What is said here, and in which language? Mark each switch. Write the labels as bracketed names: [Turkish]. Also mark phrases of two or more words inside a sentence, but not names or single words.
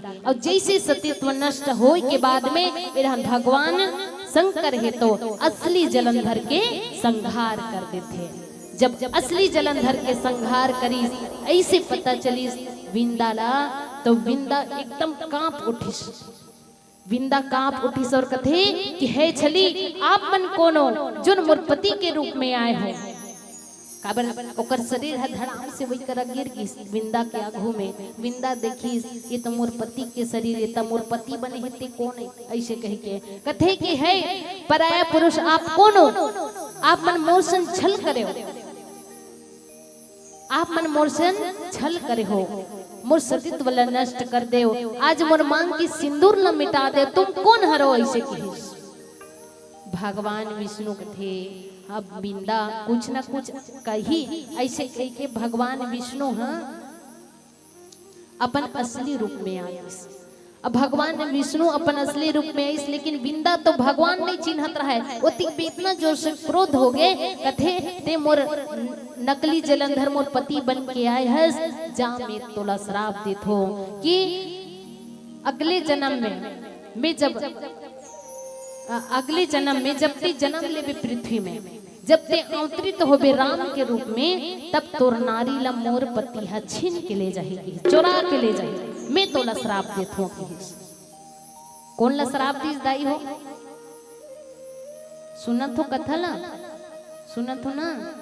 [Chhattisgarhi] और जैसे सतीत्व नष्ट हो के बाद में भगवान शंकर है तो असली जलंधर के संहार कर देते। जब असली जलंधर के संहार करी ऐसे पता चली विंदा ला तो विंदा एकदम कांप उठी। विंदा कांप उठी और कथे कि हे छली आप मन कोनो जोन मोर पति के रूप में आए हो। काबर ओकर शरीर है धड़ाम से वही कर गिर गई विंदा के आगू में। विंदा देखी ये तो मोर पति के शरीर है, मोर पति बने हेते कौन है ऐसे कह के कथे कि है पराया पुरुष आप कौन हो? आप मन मोर छल करे हो, आप मन मोर छल करे हो, मोर सतीत्व ला नष्ट कर दे, आज मोर मांग की सिंदूर न मिटा दे, तुम कौन हरो ऐसे कही। भगवान विष्णु थे अब विंदा कुछ न कुछ कही ऐसे कह के भगवान विष्णु हाँ अपन असली रूप में आए। अब भगवान विष्णु अपन असली रूप में आई लेकिन विंदा तो भगवान नहीं चिन्हत रहा है। वो इतना जोर से क्रोध हो गए कथे ते मोर नकली जलंधर मोर पति बन के आए हस जा मैं तोला श्राप देत हो कि अगले जन्म में जब ते जन्म लेबे पृथ्वी में जब ते अवतरित होबे राम के रूप में तब तोर नारी ला मोर पति हा छीन के ले जाएगी, चोरा के ले जाएगी। मैं तोला श्राप देत हूँ। कौन ला श्राप दीस दाई हो? सुनत हो कथा ला, सुनत हो ना?